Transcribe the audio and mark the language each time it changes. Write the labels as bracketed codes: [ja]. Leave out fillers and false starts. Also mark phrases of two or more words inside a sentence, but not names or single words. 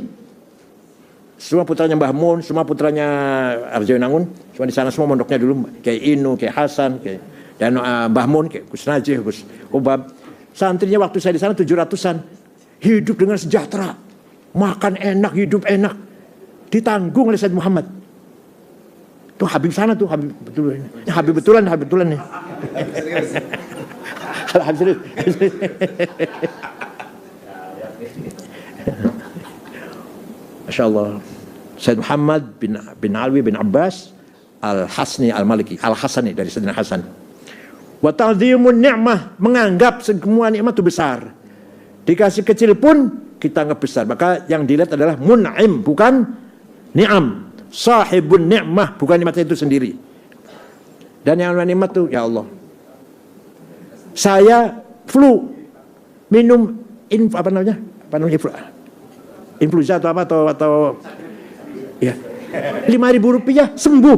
[id] Semua putranya Mbah Mun, semua putranya Arjayunangun, cuma di sana semua mondoknya dulu kayak Inu, kayak Hasan, kayak dan Mbah Mun, kayak Gus Najih, Gus Ubab. Santrinya waktu saya di sana 700-an. Hidup dengan sejahtera. Makan enak, hidup enak. Ditanggung oleh Said Muhammad. Tuh Habib sana tuh, Habib betulan. Habib betulan nih. Habib serius. [ar] ما شاء الله. [id] Said Muhammad bin Alwi bin Abbas Al-Hasni Al-Maliki, Al-Hasani dari Sayyidina Hasan. [ar] وتعظيم النعمة, [id] menganggap semua nikmat itu besar. Dikasih kecil pun kita anggap besar. Maka yang dilihat adalah mun'im, bukan ni'am. [ar] صاحب النعمة, [id] bukan nikmatnya itu sendiri. Dan yang nikmat itu ya Allah. Saya flu, minum influenza atau ya, 5.000 rupiah sembuh.